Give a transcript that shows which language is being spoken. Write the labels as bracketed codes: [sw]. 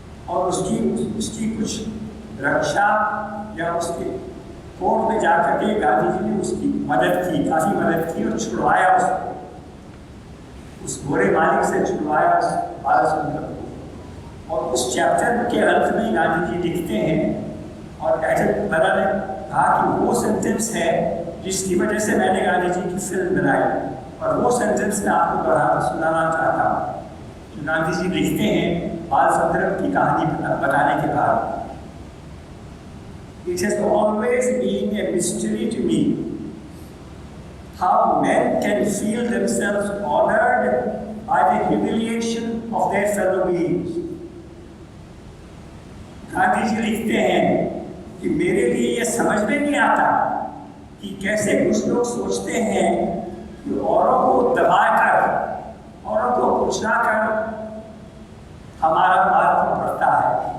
[hi] और उसकी कुछ रक्षा या उसके कोर्ट में जाकर के गांधी जी ने उसकी मदद की, काफी मदद की, और छुड़वाया उसको, उस गोरे मालिक से छुड़वाया उस बाल सुंदरम को। और उस चैप्टर के अंत में गांधी जी लिखते हैं, और एटनबरा ने कहा कि वो सेंटेंस है जिसकी वजह से मैंने गांधी जी की फिल्म बनाई, और वो सेंटेंस मैं आपको सुनाना चाहता हूँ। गांधी जी लिखते हैं बाल सुंदरम की कहानी बताने के बाद, [en] It has always been a mystery to me how men can feel themselves honored by the humiliation of their fellow beings. [hi] Gandhi ji लिखते हैं कि मेरे लिए यह समझ में नहीं आता कि कैसे कुछ लोग सोचते हैं कि औरों को दबाकर, औरों को कुचलाकर हमारा महत्व बढ़ता है।